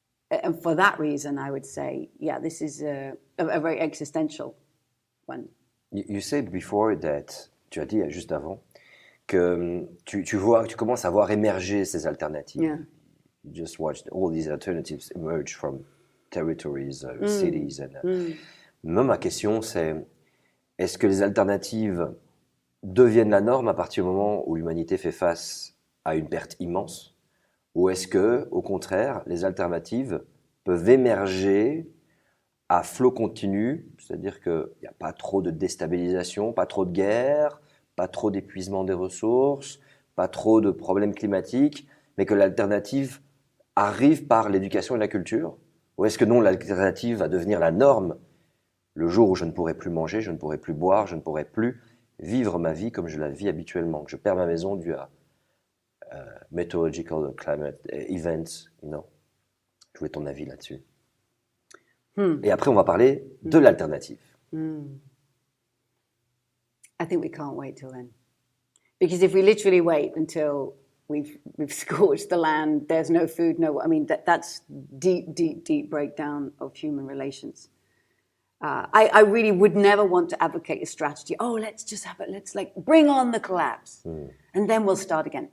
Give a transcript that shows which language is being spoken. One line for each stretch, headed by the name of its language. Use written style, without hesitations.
English: And for that reason, I would say, yeah, this is a very existential one. You said before that,
French: tu as dit juste avant, que tu commences à voir émerger ces alternatives.
English: Yeah. You just watched all these alternatives emerge from territories, cities.
French: Moi, ma question, c'est, est-ce que les alternatives deviennent la norme à partir du moment où l'humanité fait face à une perte immense, ou est-ce que, au contraire, les alternatives peuvent émerger à flot continu, c'est-à-dire qu'il n'y a pas trop de déstabilisation, pas trop de guerre, pas trop d'épuisement des ressources, pas trop de problèmes climatiques, mais que l'alternative arrive par l'éducation et la culture? Ou est-ce que non, l'alternative va devenir la norme le jour où je ne pourrai plus manger, je ne pourrai plus boire, je ne pourrai plus vivre ma vie comme je la vis habituellement, que je perds ma maison dû à
English: meteorological climate events, you know?
French: Je voulais ton avis là-dessus. Et après, on va parler de l'alternative.
English: I think we can't wait till then. Because if we literally wait until we've scorched the land, there's no food, I mean, that's deep breakdown of human relations. I really would never want to advocate a strategy. Oh, let's like bring on the collapse and then we'll start again.